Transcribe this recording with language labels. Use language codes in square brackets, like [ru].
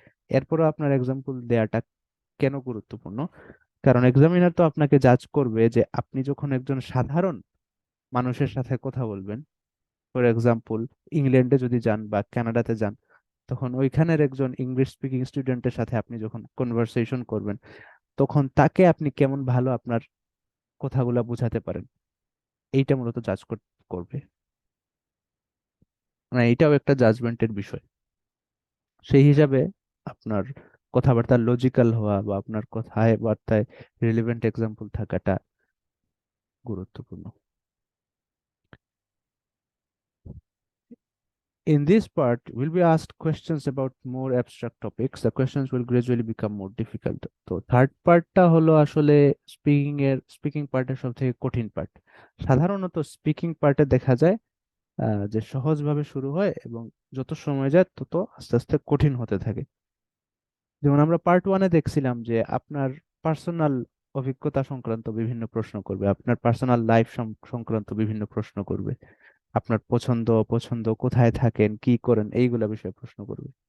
[bn] এরপরও আপনার এক্সাম্পল দেওয়াটা কেন গুরুত্বপূর্ণ, কারণ এক্সামিনার তো আপনাকে জাজ করবে যে আপনি যখন একজন সাধারণ মানুষের সাথে কথা বলবেন, ফর এক্সাম্পল ইংল্যান্ডে যদি যান বা কানাডাতে যান, তখন ওইখানের একজন ইংলিশ স্পিকিং স্টুডেন্টের সাথে আপনি যখন কনভারসেশন করবেন, তখন তাকে আপনি কেমন ভালো আপনার কথাগুলা বোঝাতে পারেন, এইটা মূলত জাজ করবে। মানে এটাও একটা জাজমেন্টের বিষয়। সেই হিসাবে আপনার কথাবার্তার লজিক্যাল হওয়া বা আপনার কথায় বার্তায় রিলেভেন্ট এক্সাম্পল থাকাটা গুরুত্বপূর্ণ। [en] In this part, will be asked questions about more abstract topics. The questions will gradually become more difficult. [bn] তো থার্ড পার্টটা হলো আসলে স্পিকিং পার্টের সব থেকে কঠিন পার্ট। সাধারণত স্পিকিং পার্টে দেখা যায় যে সহজভাবে শুরু হয় এবং যত সময় যায় তত আস্তে আস্তে কঠিন হতে থাকে। যেমন আমরা পার্ট 1-এ দেখছিলাম যে আপনার পার্সোনাল অভিজ্ঞতা সংক্রান্ত বিভিন্ন প্রশ্ন করবে, আপনার পার্সোনাল লাইফ সংক্রান্ত বিভিন্ন প্রশ্ন করবে, আপনার পছন্দ অপছন্দ, কোথায় থাকেন, কি করেন, এইগুলা বিষয়ে প্রশ্ন করবে।